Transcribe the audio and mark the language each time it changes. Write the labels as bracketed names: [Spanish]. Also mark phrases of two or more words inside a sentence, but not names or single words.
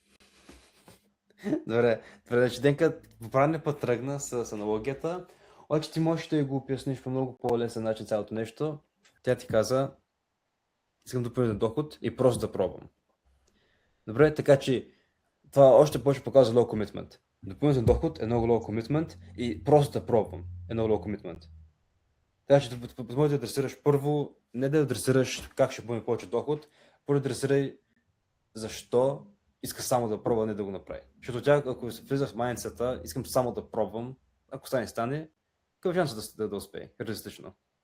[Bulgarian] Добре, значи Денка по правилния път тръгна с аналогията, обаче ти можеш да го обясниш по много по-лесен начин цялото нещо. Тя ти каза, искам допълнителен доход и просто да пробвам. Добре, така че това още повече показва [English] low commitment. [Bulgarian] Допълнителен доход е много [English] low commitment [Bulgarian] и просто да пробвам е много [English] low commitment. [Bulgarian] Така че може да адресираш първо, не да адресираш как ще бъде повече доход, първо адресирай защо иска само да пробва, не да го направи. Защото тя, ако се влиза в майндсета, искам само да пробвам, ако стане, какъв шанс да успее, реалистично.